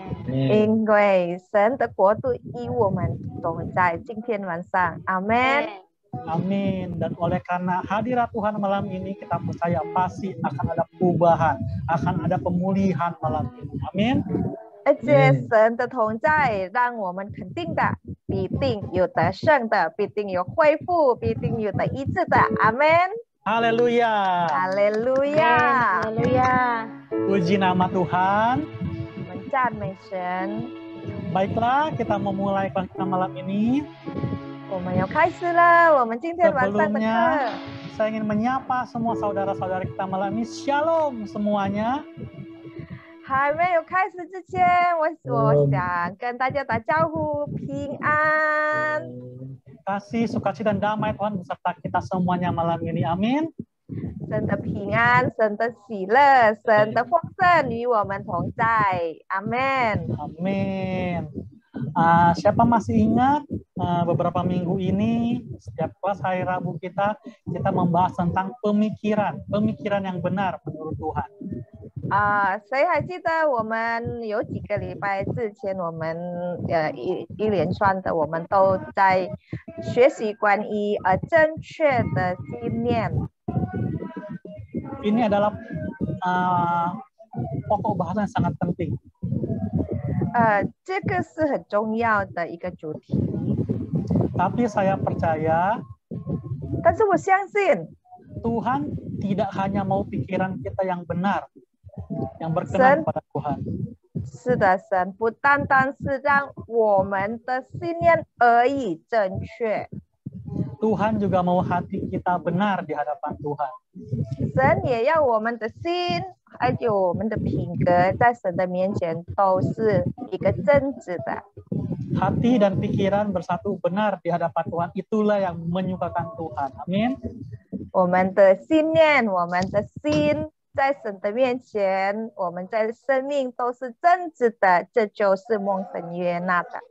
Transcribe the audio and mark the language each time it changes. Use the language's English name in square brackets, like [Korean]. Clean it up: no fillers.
[Chinese] 因为神的国度与我们同在，今天晚上，阿门。 [Indonesian] Amin. Dan oleh karena hadirat Tuhan malam ini, kita percaya pasti akan ada perubahan, akan ada pemulihan malam ini. Amin. [Chinese] 而且神的同在，让我们肯定的，必定有得胜的，必定有恢复，必定有得医治的。阿门。 [Indonesian] Haleluya. [Chinese] 哈利路亚， [Indonesian] Haleluya. Puji nama Tuhan. [Chinese] 我们赞美神。 [Indonesian] Baiklah, kita memulai kita malam ini. [Chinese] 我们要开始了，我们今天晚上的 [Indonesian] Sebelumnya, [Chinese] 课。 [Indonesian] saya ingin menyapa semua saudara-saudara kita malam ini. Shalom semuanya. [Chinese] 还没有开始之前，我想跟大家打招呼，平安。 [Indonesian] Kasih, sukacita, dan damai Tuhan beserta kita semuanya malam ini. Amin. [Chinese] 神的平安，神的喜乐，神的丰盛与我们同在。阿门。 [Indonesian] Amin. Siapa masih ingat beberapa minggu ini setiap kelas hari Rabu kita membahas tentang pemikiran yang benar menurut Tuhan. [Chinese] 谁还记得我们有几个礼拜之前，我们一连串的，我们都在学习关于正确的信念。 [Indonesian] Ini adalah pokok bahasan yang sangat penting. [Chinese] 这个是很重要的一个主题。 [Indonesian] Tapi saya percaya [Chinese] 但是我相信 [Indonesian] Tuhan tidak hanya mau pikiran kita yang benar, yang berkenan kepada Tuhan. [Chinese] 是的，神不单单是让我们的信念而已正确， [Indonesian] Tuhan juga mau hati kita benar di hadapan Tuhan. [Chinese] 神也要我们的心还有我们的品格在神的面前都是一个正直的。 [Indonesian] Hati dan pikiran bersatu benar di hadapan Tuhan, itulah yang menyukakan Tuhan. Amin. [Chinese] 我们的信念，我们的心在神的面前，我们在生命都是正直的，这就是蒙神悦纳的。